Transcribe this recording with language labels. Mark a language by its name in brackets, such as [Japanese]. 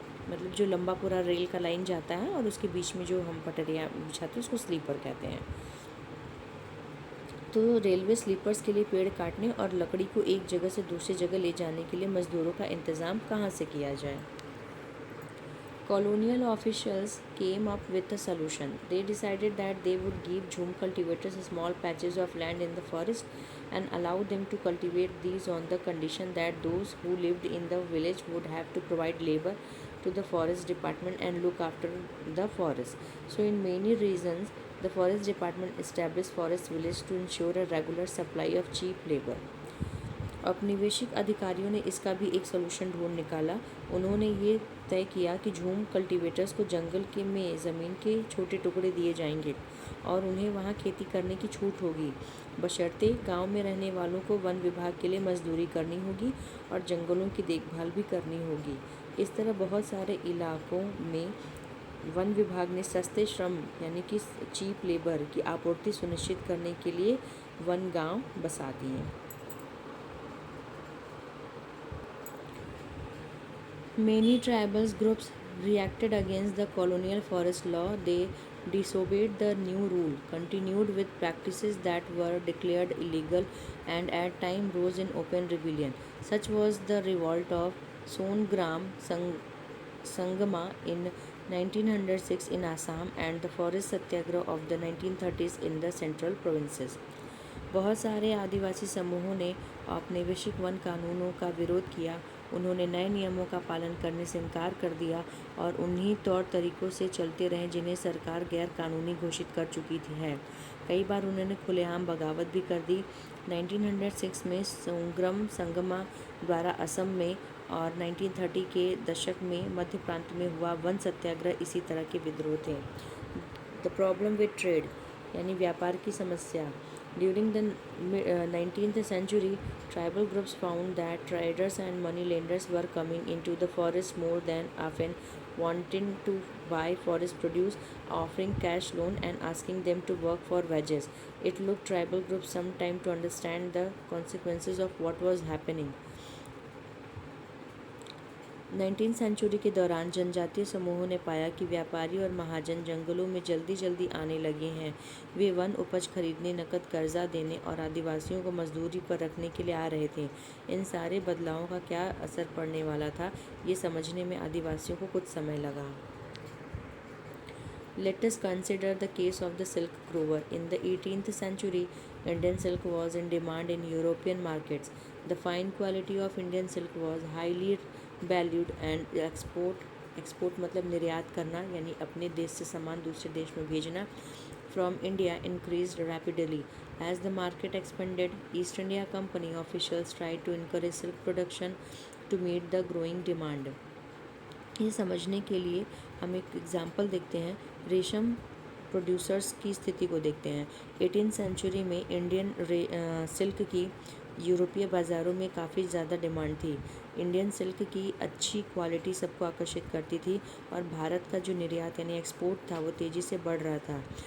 [Hindi] मतलब जो लंबा पूरा रेल का लाइन जाता है और उसके बीच में जो हम पटरियाँ बिछाते हैं उसको स्लीपर कहते हैं. तो रेलवे स्लीपर्स के लिए पेड़ काटने और लकड़ी को एक जगह से दूसरी जगह ले जाने के लिए मज़दूरों का इंतज़ाम कहाँ से किया जाए. [English] Colonial officials came up with a solution. They decided that they would give Jhum cultivators small patches of land in the forest and allow them to cultivate these on the condition that those who lived in the village would have to provide labor to the forest department and look after the forest. So in many reasons, the forest department established forest village to ensure a regular supply of cheap labor. [Hindi] औपनिवेशिक अधिकारियों ने इसका भी एक solution ढूंढ निकाला. उन्होंने ये तय किया कि झूम कल्टीवेटर्स को जंगल के में ज़मीन के छोटे टुकड़े दिए जाएंगे और उन्हें वहाँ खेती करने की छूट होगी, बशर्ते गांव में रहने वालों को वन विभाग के लिए मजदूरी करनी होगी और जंगलों की देखभाल भी करनी होगी. इस तरह बहुत सारे इलाकों में वन विभाग ने सस्ते श्रम यानी कि चीप लेबर की आपूर्ति सुनिश्चित करने के लिए वन गांव बसा दिए। [English] Many tribal groups reacted against the colonial forest law. They disobeyed the new rule, continued with practices that were declared illegal, and at times rose in open rebellion. Such was the revolt of Songram Sangama in 1906 in Assam and the forest satyagraha of the 1930s in the central provinces. [Hindi] बहुत सारे आदिवासी समूहों ने औपनिवेशिक one कानूनों का विरोध किया। उन्होंने नए नियमों का पालन करने से इनकार कर दिया और उन्हीं तौर तरीकों से चलते रहे जिन्हें सरकार गैर कानूनी घोषित कर चुकी थी है। कई बार उन्होंने खुलेआम बगावत भी कर दी। 1906 में सोंग्रम संगमा द्वारा असम में और 1930 के दशक में मध्य प्रांत में हुआ वन सत्याग्रह इसी तरह के विद्रोह थे। [English] the problem with trade [Hindi] यानी व्यापार की समस्या। [English] During the 19th century, tribal groups found that traders and moneylenders were coming into the forest more than often, wanting to buy forest produce, offering cash loan and asking them to work for wages. It took tribal groups some time to understand the consequences of what was happening. [Hindi] 19th century के दौरान जनजातीय समूहों ने पाया कि व्यापारी और महाजन जंगलों में जल्दी जल्दी आने लगे हैं। वे वन उपज खरीदने, नकद कर्जा देने और आदिवासियों को मजदूरी पर रखने के लिए आ रहे थे। इन सारे बदलावों का क्या असर पड़ने वाला था, ये समझने में आदिवासियों को कुछ समय लगा। [English] Let us consider the case of the silk grower. In the 18th century, Indian silk was in demand in European markets. The fine quality of Indian silk was highly valued and export [Hindi] मतलब निर्यात करना यानी अपने देश से सामान दूसरे देश में भेजना [English] from India increased rapidly. As the market expanded, East India Company officials tried to encourage silk production to meet the growing demand. [Hindi] ये समझने के लिए हम एक एग्जाम्पल देखते हैं। रेशम प्रोड्यूसर्स की स्थिति को देखते हैं। 18th सेंचुरी में इंडियन सिल्क की यूरोपीय बाज़ारों में काफ़ी ज़्यादा डिमांड थी। इंडियन सिल्क की अच्छी क्वालिटी सबको आकर्षित करती थी और भारत का जो निर्यात यानी एक्सपोर्ट था वो तेज़ी से बढ़ रहा था।